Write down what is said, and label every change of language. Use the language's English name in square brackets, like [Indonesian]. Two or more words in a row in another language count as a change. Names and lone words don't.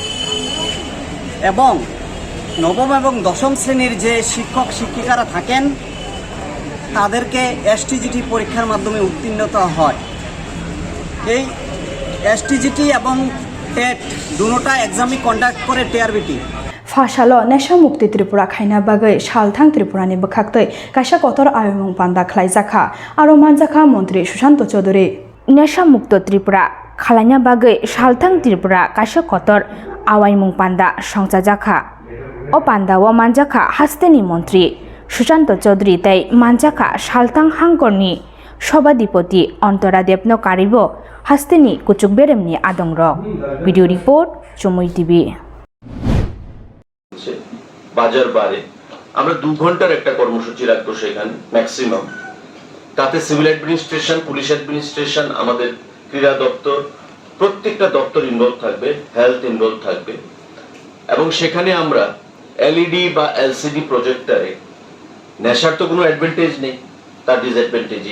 [Bangla] এবং নবম এবং দশম শ্রেণীর যে শিক্ষক শিক্ষিকারা থাকেন তাদেরকে এসটিজিটি পরীক্ষার মাধ্যমে উত্তীর্ণতা হয় এই এসটিজিটি এবং টেট দুটোটা এক্সামই কন্ডাক্ট করে টিআরবিটি [Kok Borok] Fashalo Nesha Mukti Tripura Khaina Bagai Shalthang Tripura ni bukhaktoi kaisa kotor ayomung panda khlaijaka aro manjaka mantri Sushanto Chaudhary Nesha Mukto Tripura Khalanya Bagai Shalthang Tripura kaisa kotor awaimung panda songchajaka o panda o manjaka hasteni mantri Sushanto Chaudhary tai manjaka Shalthang Hangkorni Sobadipoti Ontara Debno Karibo hasteni kuchuk beremni adongrok [English] video report [Kok Borok] CHUMUI TV [Bangla] বাজার বারে আমরা 2 ঘন্টার একটা কর্মসূচি রাখবো সেখানে ম্যাক্সিমাম তাতে [English] civil administration police administration [Bangla] আমাদের ক্রীড়া দপ্তর প্রত্যেকটা দপ্তর ইনভলভ থাকবে [English] health involve [Bangla] থাকবে এবং সেখানে আমরা এলইডি বা [English] LCD projector [Bangla] নেশার তো কোনো অ্যাডভান্টেজ নেই তার ডিসঅ্যাডভান্টেজই